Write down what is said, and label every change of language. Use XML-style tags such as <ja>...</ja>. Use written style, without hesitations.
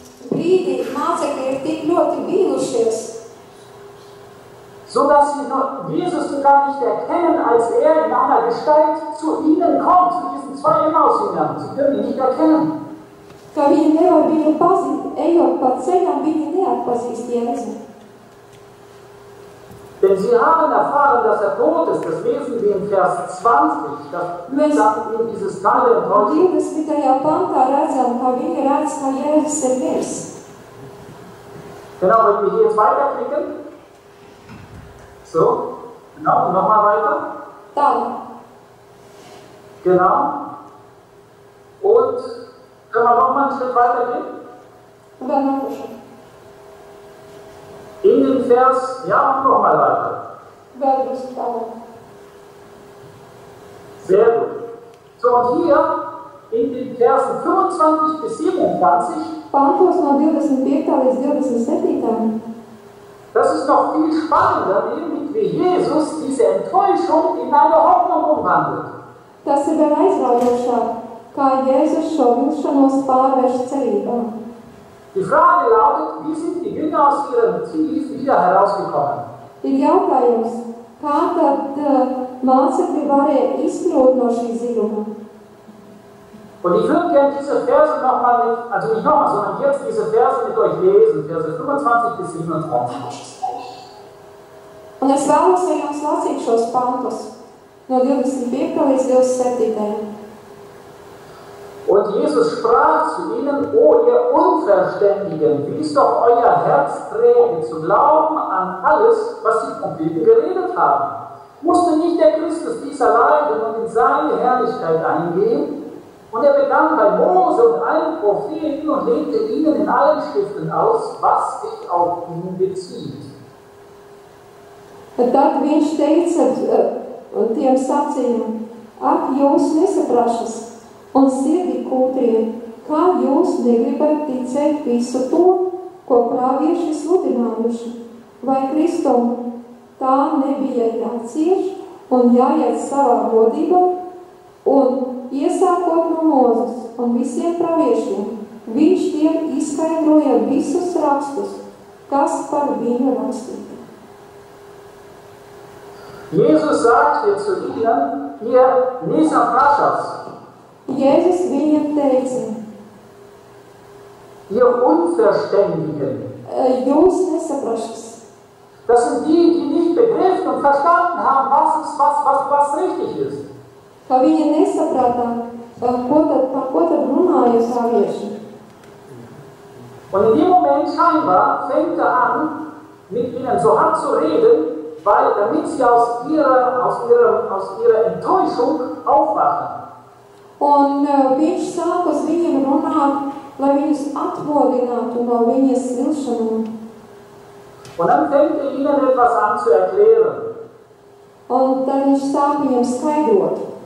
<lv>brīdī mācekļi ir tik ļoti vīlušies,</lv> <de>so dass sie Jesus gar nicht erkennen, als er in einer Gestalt zu ihnen kommt, zu diesen zwei Emmaus-Jüngern. Sie können ihn nicht erkennen.</de> <lv>ka viņi nevar viņu pazīt, ejot pa ceļam, viņi neatpazīst Jēzu.</lv> <de>Denn sie haben erfahren, dass er tot ist. Das lesen wir in Vers 20. Das sagt ihnen dieses Teil der Enttäuschung.</de> <lv>20. pantā redzam, ka viņi redz, ka Jēzus ir miris.</lv> <de>Genau, wenn wir hier jetzt weiterklicken. So, genau, und nochmal weiter.</de> <lv>Tālāk.</lv> <de>Genau. Und können wir nochmal einen Schritt weitergehen?</de> <lv>Vēl nākuši.</lv> <de>In den Vers, ja, und nochmal weiter.</de> <lv>Vēl drusku tālāk.</lv> <de>Sehr gut. So, und hier in den Versen 25 bis 27,</de> <lv>Pantos no 25. līdz 27.</lv> <de>das ist noch viel spannender, nämlich wie Jesus diese Enttäuschung in eine Hoffnung umwandelt.</de> <lv>Tas ir vēl aizraujošāk, kā Jēzus šo vilšanos pārvērš cerībā.</lv> <de>Die Frage lautet, wie sind die Jünger aus ihrem Tief wieder herausgekommen?</de> <lv>Ir jautājums, kā tad mācekļi varēja izkļūt no šī dziļuma?</lv> <de>Und ich würde gerne diese Verse nochmal also nicht nochmal, sondern jetzt diese Verse mit euch lesen, Verse 25 bis 27.</de> <lv>Un es vēlos ar jums lasīt šos pantus no 25. līdz 27.</lv> <de>Und Jesus sprach zu ihnen, O ihr Unverständigen, wie ist doch euer Herz träge, zu glauben an alles, was die Propheten geredet haben. Musste nicht der Christus dieser leiden und in seine Herrlichkeit eingehen? Und er begann bei Mose und allen Propheten und legte ihnen in allen Schriften aus, was sich auf ihn bezieht.</de> <lv>Tad viņš teica tiem sacīja, ak, jūs nesaprašas un sirdī kūtrie, kā jūs negribat ticēt visu to, ko pravieši sludinājuši, vai Kristum tā nebija jācieš un jāiet savā godībā, un iesākot no Mūzes un visiem praviešiem, viņš tiem izskaidroja visus rakstus, kas par viņu rakstīti.</lv> <de>Jesus sagt hier zu ihnen, ihr</de> <lv>Nesaprashas, Jēzus viņiem teica,</lv> <de>ihr Unverständigen,</de> <lv>jūs nesaprašas.</lv> <de>das sind die, die nicht begriffen und verstanden haben, was richtig ist.</de> <lv>Ka viņi nesaprata, par ko tad runāja pravieši.</lv> <de>Und in dem Moment scheinbar fängt er an, mit ihnen so hart zu reden, damit sie aus ihrer Enttäuschung aufwachen.</de> <lv>Un viņš sāk uz viņiem runāt, lai viņus atmodinātu no viņas vilšanām.</lv> <de>Und dann fängt er ihnen etwas an zu erklären.</de> <lv>Un tad viņš sāk viņiem skaidrot.</lv>